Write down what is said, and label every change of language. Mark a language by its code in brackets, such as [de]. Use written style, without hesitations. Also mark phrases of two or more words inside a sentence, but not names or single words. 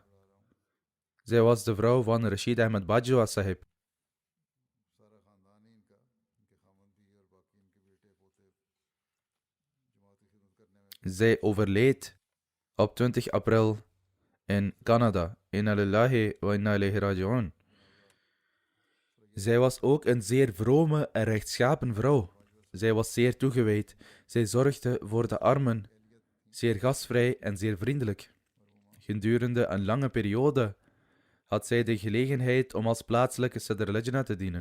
[nl] Zij was de vrouw van Rashid Ahmed Bajwa Sahib. Zij overleed op 20 april in Canada. [ar] إنا لله وإنا إليه راجعون. [nl] Zij was ook een zeer vrome en rechtschapen vrouw. Zij was zeer toegewijd. Zij zorgde voor de armen, zeer gastvrij en zeer vriendelijk. Gedurende een lange periode had zij de gelegenheid om als plaatselijke Sadr Lajna te dienen.